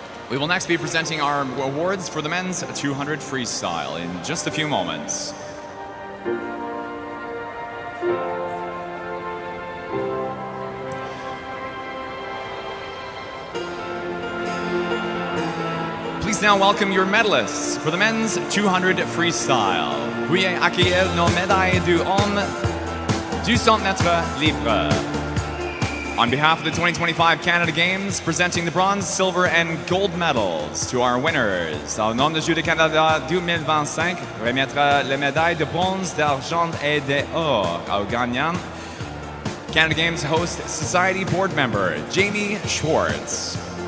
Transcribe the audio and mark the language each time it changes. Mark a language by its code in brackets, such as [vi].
[en] We will next be presenting our awards for the men's 200 freestyle in just a few moments. Please now welcome your medalists for the men's 200 freestyle. [fr] Veuillez accueillir nos médailles du homme du 100 mètres libre. [en] On behalf of the 2025 Canada Games, presenting the bronze, silver, and gold medals to our winners. [fr] Au nom des Jeux du Canada 2025, remettre les médailles de bronze, d'argent et d'or aux gagnants. [en] Canada Games Host Society Board Member Jamie Schwartz.